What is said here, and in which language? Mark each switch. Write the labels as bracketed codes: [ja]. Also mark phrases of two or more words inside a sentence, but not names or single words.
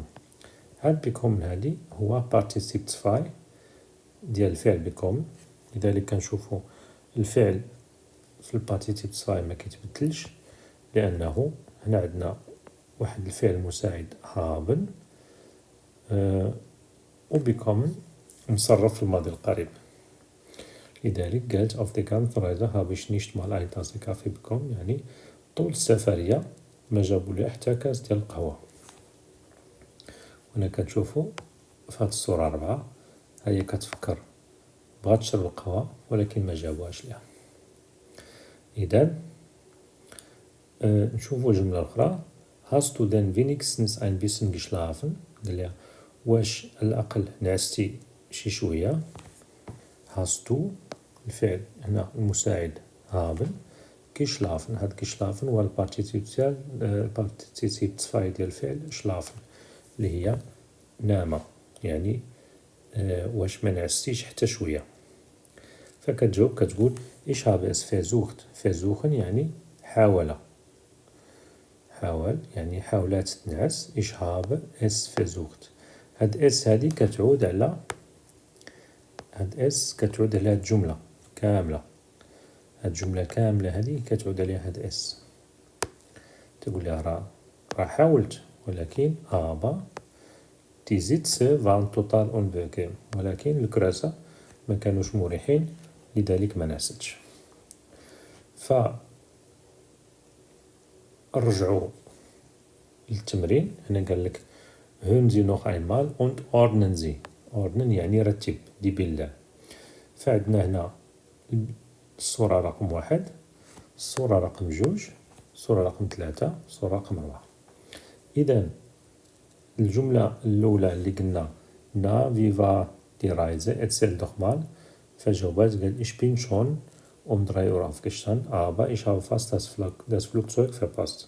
[ar] هاد bekommen هادي هو partizip 2 ديال الفعل bekommen، لذلك كنشوفوا الفعل في البارتيسيب 2 ما كيتبدلش، لانه هنا عندنا واحد الفعل مساعد haben وبيكومن مصرف في الماضي القريب. لذلك قالت [de] auf die ganze Reise habe ich nicht mal eine Tasse Kaffee bekommen، [ar] يعني طول السفرية ما جابوا لي حتى كاس ديال القهوة. هنا كتشوفوا في هاد الصورة 4 هي كتفكر بغات تشرب القهوة ولكن ما جابوهاش ليها. إذن نشوفوا الجملة الأخرى [de] hast du denn wenigstens ein bisschen geschlafen، [ar] قال لها واش على الأقل نعستي شي شوية. [de] hast du [ar] الفعل هنا المساعد [de] haben geschlafen، [ar] هاد geschlafen هو البارتيسيب ديال البارتيسيب 2 ديال الفعل schlafen اللي هي نام، يعني واش ما نعستيش حتى شوية. فكتجاوب كتقول [de] ich habe es versucht، versuchen [ar] يعني حاول يعني حاولات تنعس [de] ich habe es versucht. [ar] هاد اس هادي كتعود على هاد الجملة كاملة، هاد الجملة كاملة هادي كتعود عليها هاد اس، تقول لها راه حاولت ولكن [de] die Sitze waren total unbequem، [ar] ولكن الكراسة ما كانوش مريحين لذلك ما نعستش. رجعوا للتمرين. هنا قال لك [de] hören Sie noch einmal und ordnen Sie، ordnen [ar] يعني رتب دي بالله. فعندنا هنا الصورة رقم 1، الصورة رقم 2، الصورة رقم 3، الصورة رقم 4. إذن الجملة الأولى اللي قلنا [de] na wie war die Reise erzähl doch mal، [ar] فجاوبات قال [de] ich bin schon um 3 Uhr aufgestanden aber ich habe fast das Flugzeug verpasst.